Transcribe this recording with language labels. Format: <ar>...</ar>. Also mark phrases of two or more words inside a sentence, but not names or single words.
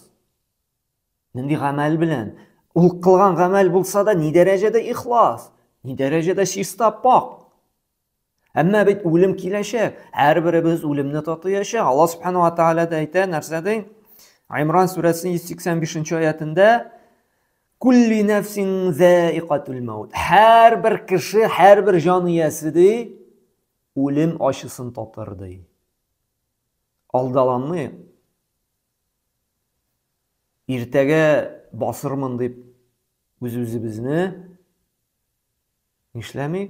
<tt>Нинди гамәл белән? Ул кылган гамәл булса да ни дәрәҗәдә ихлас, ни дәрәҗәдә чиста, пак. Әмма бит үлем киләчәк, һәрберебез үлемне татыячак. Аллаһ</tt> <ar>سبحانه وتعالى</ar> <tt>да әйтә нәрсәдә? Имран сүрәсенең 185 аятында:</tt> <ar>"كل نفس ذائقة الموت."</ar> <tt>Һәрбер кеше, һәрбер җан иясе ди, үлем ачысын татыр ди. Алдаланмый. Иртәгә басырмын дип үз-үзебезне нишләмик?</tt>